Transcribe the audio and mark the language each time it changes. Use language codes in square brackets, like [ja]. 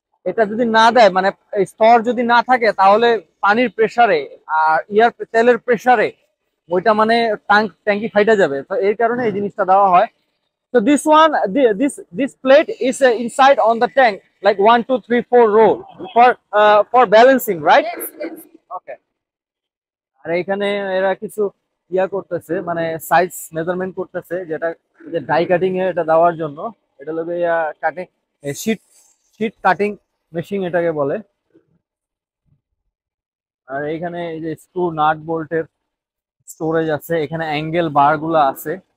[bn] এটা যদি না দেয়, মানে এই স্তর যদি না থাকে, তাহলে পানির প্রেসারে আর তেলের প্রেসারে ওইটা মানে ট্যাঙ্কি ফাইটা যাবে। তো এই কারণে এই জিনিসটা দেওয়া হয়। [en] So this plate is inside on the tank, like 1 2 3 4 row for balancing, right? Yes, yes. Okay. [bn] আর এখানে এরা কিছু করতেছে, মানে সাইজ মেজারমেন্ট করতেছে, যেটা যে ডাই কাটিং এ এটা দেওয়ার জন্য। এটা লোকে cutting sheet sheet cutting machine এটাকে বলে। আর এখানে এই যে স্ক্রু নাট বোল্টের স্টোরেজ আছে, এখানে অ্যাঙ্গেল বার গুলা আছে।